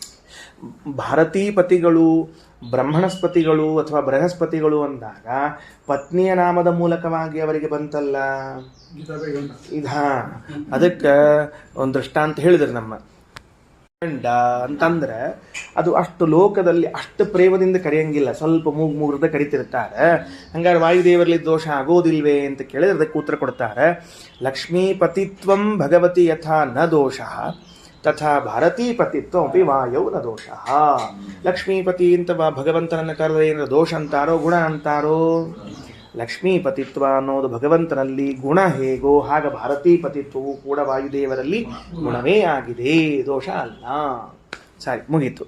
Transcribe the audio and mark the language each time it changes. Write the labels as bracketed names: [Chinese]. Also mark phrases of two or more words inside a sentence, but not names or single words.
[Kannada] ಹೌದು, ಭಾರತೀ ಪತಿಗಳು ಬ್ರಹ್ಮಣಸ್ಪತಿಗಳು ಅಥವಾ ಬೃಹಸ್ಪತಿಗಳು ಅಂದಾಗ ಪತ್ನಿಯ ನಾಮದ ಮೂಲಕವಾಗಿ ಅವರಿಗೆ ಬಂತಲ್ಲ ಅದಕ್ಕೆ ಒಂದು ದೃಷ್ಟಾಂತ ಹೇಳಿದ್ರು ನಮ್ಮ ಗಂಡ ಅಂತಂದ್ರೆ ಅದು ಅಷ್ಟು ಲೋಕದಲ್ಲಿ ಅಷ್ಟು ಪ್ರೇಮದಿಂದ ಕರೆಯಂಗಿಲ್ಲ, ಸ್ವಲ್ಪ ಮೂಗ್ರದ ಕರಿತಿರ್ತಾರೆ. ಹಂಗಾರೆ ವಾಯುದೇವರಲ್ಲಿ ದೋಷ ಆಗೋದಿಲ್ವೇ ಅಂತ ಕೇಳಿದ್ರೆ ಅದಕ್ಕೆ ಉತ್ತರ ಕೊಡ್ತಾರೆ. [Sanskrit] ಲಕ್ಷ್ಮೀಪತಿತ್ವಂ ಭಗವತಿ ಯಥಾ ನ ದೋಷ ತಥಾ ಭಾರತೀಪತಿತ್ವ ಅಪಿ ವಾಯೌ ನ ದೋಷ. [Kannada] ಲಕ್ಷ್ಮೀಪತಿ ಅಂತ ಭಗವಂತನನ್ನು ಕರೆದ್ರೆ ಏನಾರ ದೋಷ ಅಂತಾರೋ ಗುಣ ಅಂತಾರೋ? ಲಕ್ಷ್ಮೀಪತಿತ್ವ ಅನ್ನೋದು ಭಗವಂತನಲ್ಲಿ ಗುಣ ಹೇಗೋ ಹಾಗೆ ಭಾರತೀಪತಿತ್ವವು ಕೂಡ ವಾಯುದೇವರಲ್ಲಿ ಗುಣವೇ ಆಗಿದೆ, ದೋಷ ಅಲ್ಲ. ಸರಿ, ಮುಗೀತು.